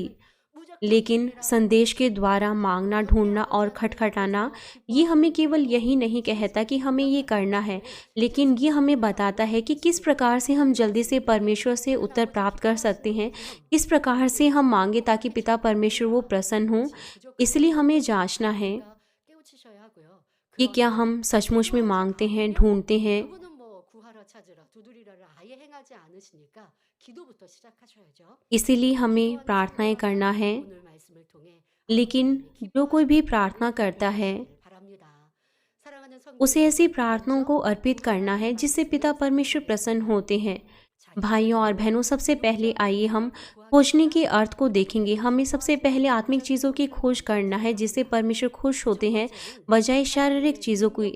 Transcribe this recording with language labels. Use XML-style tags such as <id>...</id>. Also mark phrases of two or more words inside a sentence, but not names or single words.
<hi>लेकिन संदेश के द्वारा मांगना, ढूंढना और खटखटाना ये हमें केवल यही नहीं कहता कि हमें ये करना है, लेकिन ये हमें बताता है कि किस प्रकार से हम जल्दी से परमेश्वर से उत्तर प्राप्त कर सकते हैं, किस प्रकार से हम मांगे ताकि पिता परमेश्वर वो प्रसन्न हो। इसलिए हमें जांचना है</hi> <ko>깨우치셔야 하고요.</ko> <hi>कि क्या हम सचमुच में मांगते हैं, ढूंढते हैं।</hi> <ko>그분은 뭐 구하라 찾으라 두드리라를 아예 행하지 않으시니까 기도부터 시작하셔야죠.</ko> <hi>इसीलिए हमें प्रार्थनाएं करना है,</hi> <ko>오늘 말씀을 통해</ko> <hi>लेकिन जो कोई भी प्रार्थना करता है</hi> <ko>바랍니다. 사랑하는 성도</ko> <hi>उसे ऐसी प्रार्थनाओं को अर्पित करना है जिससे पिता परमेश्वर प्रसन्न होते हैं। भाइयों और बहनों, सबसे पहले आइए हम खोजने के अर्थ को देखेंगे। हमें सबसे पहले आत्मिक चीज़ों की खोज करना है जिससे परमेश्वर खुश होते हैं, बजाय शारीरिक चीज़ों की।</hi>